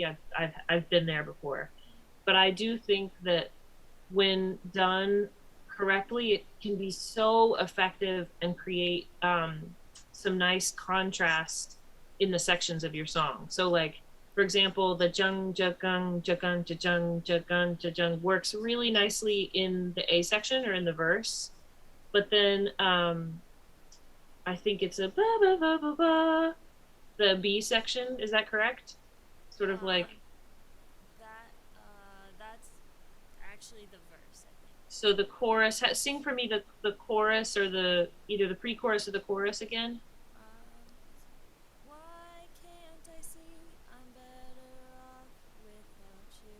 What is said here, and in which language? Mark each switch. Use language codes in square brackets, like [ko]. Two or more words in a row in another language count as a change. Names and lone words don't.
[en] I've been there before, but I do think that when done correctly, it can be so effective and create some nice contrast in the sections of your song. So like for example, the jung jagung jagung jung jagung jung works really nicely in the A section or in the verse, but then I think it's a ba ba ba ba ba the B section. Is that correct? Sort of like That's actually the verse, I think. so the chorus. Sing for me the chorus or the either the pre-chorus or the chorus again. Why can't I see I'm better off without you?